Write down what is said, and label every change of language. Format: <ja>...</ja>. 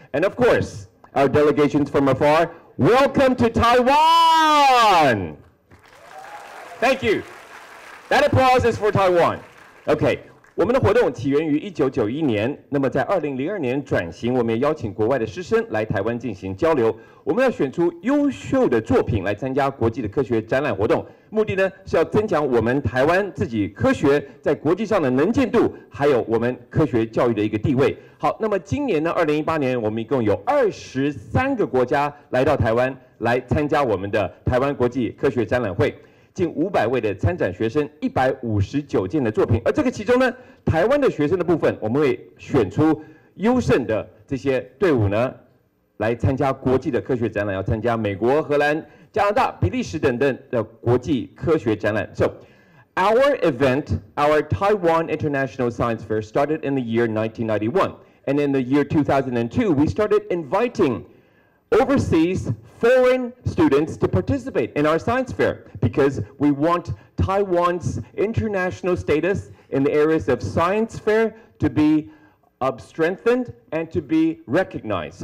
<en>And of course, our delegations from afar, welcome to Taiwan! Thank you. That applause is for Taiwan. Okay.</en> <zh>我们的活动起源于1991年，那么在2002年转型，我们也邀请国外的师生来台湾进行交流。我们要选出优秀的作品来参加国际的科学展览活动，目的呢是要增强我们台湾自己科学在国际上的能见度，还有我们科学教育的一个地位。好，那么今年呢，2018年我们一共有23个国家来到台湾来参加我们的台湾国际科学展览会。近500位的参展学生，159件的作品，而这个其中呢，台湾的学生的部分，我们会选出优胜的这些队伍呢，来参加国际的科学展览，要参加美国、荷兰、加拿大、比利时等等的国际科学展览。</zh> <en>So, our event, our Taiwan International Science Fair, started in the year 1991, and in the year 2002, we started inviting overseas foreign students to participate in our science fair because we want Taiwan's international status in the areas of science fair to be strengthened and to be recognized.</en>